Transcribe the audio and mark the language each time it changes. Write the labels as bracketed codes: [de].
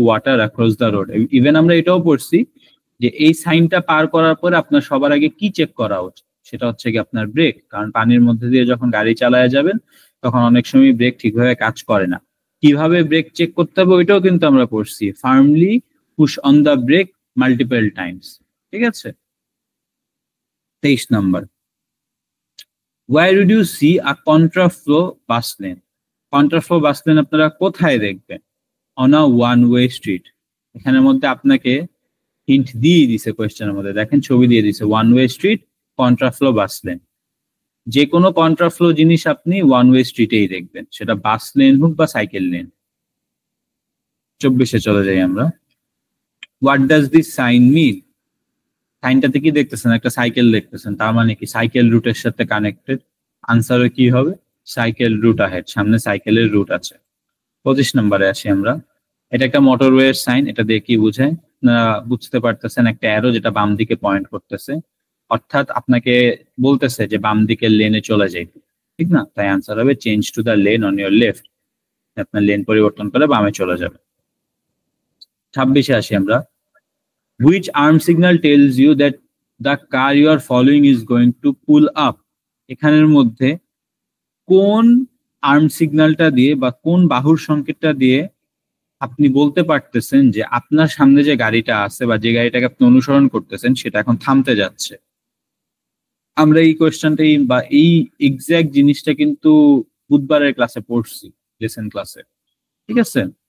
[en] Water across the road. [bn] Even আমরা এটাও পড়ছি যে এই সাইনটা পার করার পরে আপনার সবার আগে কি চেক করা উচিত, সেটা হচ্ছে কি আপনার ব্রেক। কারণ পানির মধ্যে দিয়ে যখন গাড়ি চালায় যাবেন তখন অনেক সময় ব্রেক ঠিকভাবে কাজ করে না। কিভাবে ব্রেক চেক করতে হবে ওইটাও কিন্তু আমরা পড়ছি। [en] firmly push on the brake multiple times, [bn] ঠিক আছে? [en] 23 নম্বর, where would you see a contraflow bus lane? Contraflow bus lane [bn] আপনারা কোথায় দেখবেন? [en] On a one-way street. [bn] এখানের মধ্যে আপনাকে হিন্ট দিয়ে দিছে কোয়েশ্চেনের মধ্যে, দেখেন ছবি দিয়ে দিছে, ওয়ান ওয়ে স্ট্রিট, কন্ট্রাফ্লো বাস লেন। যে কোনো কন্ট্রাফ্লো জিনিস আপনি ওয়ান ওয়ে স্ট্রিটেই দেখবেন, সেটা বাস লেন হোক বা সাইকেল লেন। 24-এ চলে যাই আমরা। [en] What does this sign mean? [bn] সাইনটাতে কি দেখতেছেন? একটা সাইকেল দেখতেছেন, তার মানে কি সাইকেল রুটের সাথে কানেক্টেড। আনসারে কি হবে? [en] cycle route ahead, [bn] সামনে সাইকেলের রুট আছে। 25 নম্বরে আসি আমরা। এটা একটা মোটরওয়ে সাইন, এটা দিয়ে কি বুঝায়? বুঝতে পারতেছেন একটা অ্যারো যেটা বাম দিকে পয়েন্ট করতেছে, অর্থাৎ আপনাকে বলতেছে যে বাম দিকের লেনে চলে যাইতে, ঠিক না? তাই আনসার হবে [en] Change to the lane on your left. [bn] আপনার লেন পরিবর্তন করে বামে চলে যাবে। 26-এ আসি আমরা। [en] Which arm signal tells you that the car you are following is going to pull up? [bn] এখানের মধ্যে কোন আর্ম সিগন্যালটা দিয়ে বা কোন বাহুর সংকেতটা দিয়ে আপনি বলতে পারতেছেন যে আপনার সামনে যে গাড়িটা আছে বা যে গাড়িটাকে আপনি অনুসরণ করতেছেন সেটা এখন থামতে যাচ্ছে? আমরা এই কোয়েশ্চেনটাই বা এই এক্সাক্ট জিনিসটা কিন্তু বুধবারের ক্লাসে পড়ছি, লেসন ক্লাসে, ঠিক আছে?